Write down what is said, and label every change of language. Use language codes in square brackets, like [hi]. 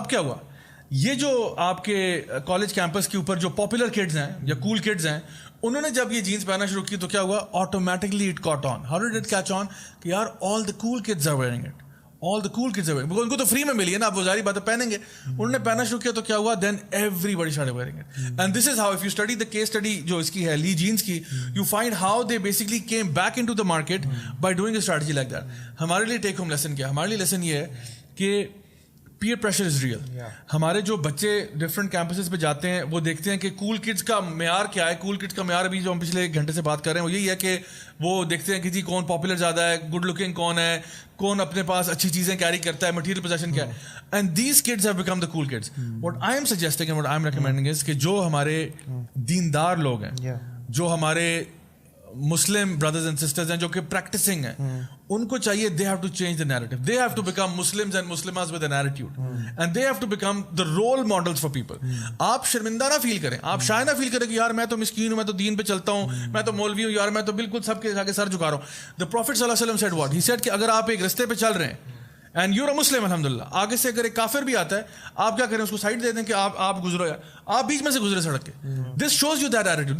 [ur] اب کیا ہوا, یہ جو آپ کے کالج کیمپس کے اوپر جو پاپولر کڈز ہیں یا کول کڈز ہیں, انہوں نے جب یہ جینس پہننا شروع کی تو کیا ہوا, [en] Automatically it caught on. How did it catch on کہ یار all the cool kids are wearing it, all the cool kids are wearing, [ur] ان کو تو فری میں ملی ہے نا, آپ وہ ظاہری بات ہے پہنیں گے, انہوں نے پہننا شروع کیا تو کیا ہوا, [en] then everybody started wearing it. And this is how, if you study the case study [ur] جو اس کی ہے لی جینس کی, [en] you find how they basically came back into the market by doing a strategy like that. [ur] ہمارے لیے take home lesson کیا, ہمارے لیے لیسن یہ ہے کہ [en] Peer pressure is real. [ur] ہمارے جو بچے ڈفرینٹ کیمپسز پہ جاتے ہیں وہ دیکھتے ہیں کہ کول کڈس کا معیار کیا ہے. کول کڈس کا معیار ابھی جو ہم پچھلے 1 گھنٹے سے بات کر رہے ہیں وہ یہی ہے کہ وہ دیکھتے ہیں کہ جی کون پاپولر زیادہ ہے, گڈ لکنگ کون ہے, کون اپنے پاس اچھی چیزیں کیری کرتا ہے, مٹیریل پوزیشن کیا ہے. [en] And these kids have become the cool kids. What I am suggesting and what I am recommending is [ur] کہ جو ہمارے دیندار لوگ ہیں, جو ہمارے مسلم بردرز اینڈ سسٹرز ہیں, جو کہ پریکٹسنگ ہیں, ان کو چاہیے [en] they have to change the narrative. They have to become Muslims and Muslimas with an attitude. And they have to become the role models for people. [ur] آپ شرمندہ نہ فیل کریں, آپ شاید نہ فیل کریں کہ یار میں تو مسکین ہوں, میں تو دین پہ چلتا ہوں, میں تو مولوی ہوں, یار میں تو بالکل سب کے آگے سر جھکا رہا ہوں. The Prophet صلی اللہ علیہ وسلم [en] said what? He said [ur] کہ اگر آپ ایک رستے پہ چل رہے ہیں [en] and you're a Muslim [ur] الحمدللہ, آگے سے اگر ایک کافر بھی آتا ہے آپ کیا کریں, اس کو سائڈ دے دیں کہ آپ گزرو, یا آپ بیچ میں سے گزرے سڑک کے. [en] This shows you that attitude.